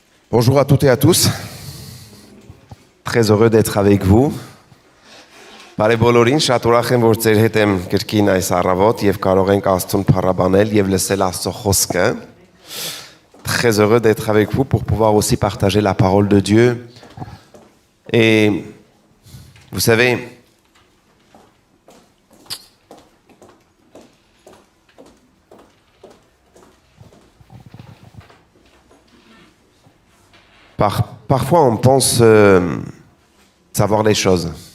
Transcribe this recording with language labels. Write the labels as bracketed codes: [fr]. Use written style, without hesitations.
[fr] Bonjour à toutes et à tous. Très heureux d'être avec vous. [hy] Բարև բոլորին, շատ ուրախ եմ, որ ձեր հետ եմ կրկին այս առավոտ եւ կարող ենք Աստծուն փառաբանել եւ լսել Աստծո խոսքը. [fr] Très heureux d'être avec vous pour pouvoir aussi partager la parole de Dieu. Et vous savez, parfois on pense savoir les choses.